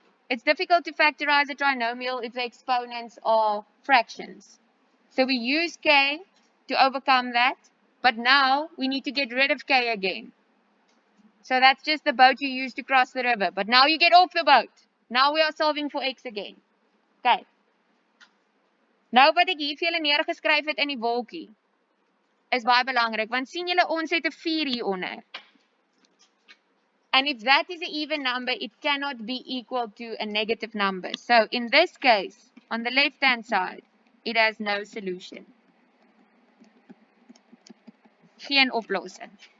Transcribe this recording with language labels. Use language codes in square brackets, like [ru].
[en] It's difficult to factorize a trinomial if the exponents are fractions. So we use k to overcome that, but now we need to get rid of k again. So that's just the boat you use to cross the river. But now you get off the boat. Now we are solving for x again. Okay. [af] Nou wat ek hier vir julle neergeskryf het in die wolkie is baie belangrik, want sien julle ons het 'n 4 hier onder. [en] And if that is an even number, it cannot be equal to a negative number. So in this case, on the left-hand side, it has no solution. [af] Geen oplossing.